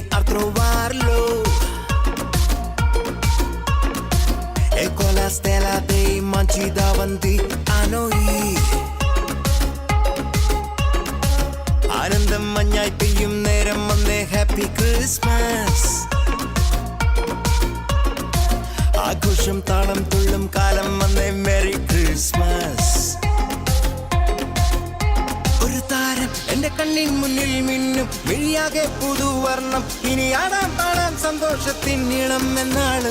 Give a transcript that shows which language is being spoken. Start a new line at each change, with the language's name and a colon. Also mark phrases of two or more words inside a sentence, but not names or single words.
Italian: trovarlo e con la stella dei mangi davanti a noi
Malayalam: ആനന്ദം മഞ്ഞായി പെയ്യും നേരം വന്നേ
English: Happy Christmas
Malayalam: ആഘോഷം താളം തുള്ളും കാലം വന്നേ
English: Merry Christmas
Malayalam: ഒരു താരം എന്റെ കണ്ണിൻ മുന്നിൽ മിന്നും മിഴിയാകെ പുതുവർണ്ണം ഇനി ആടാൻ പാടാൻ സന്തോഷത്തിൻ നീളം എന്നാണ്